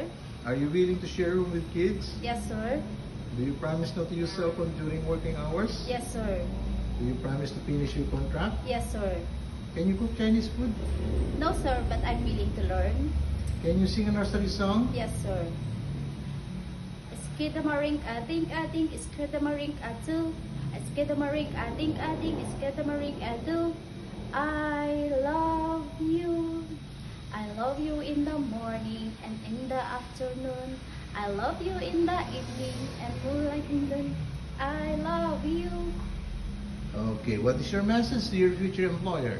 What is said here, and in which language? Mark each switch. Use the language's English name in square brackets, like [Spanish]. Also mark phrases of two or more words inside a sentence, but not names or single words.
[English] Are you willing to share a room with kids? Yes, sir. Do you promise not to use cell phone during working hours? Yes, sir. Do you promise to finish your contract? Yes, sir. Can you cook Chinese food? No, sir, but I'm willing to learn. Can you sing a nursery song? Yes, sir. Skidamaring, ading, ading, skidamaring, adu. Skidamaring, ading, ading, skidamaring, adu. I love you. I love you in the morning and in the afternoon. I love you in the evening and moonlight in the I love you. Okay, what is your message to your future employer?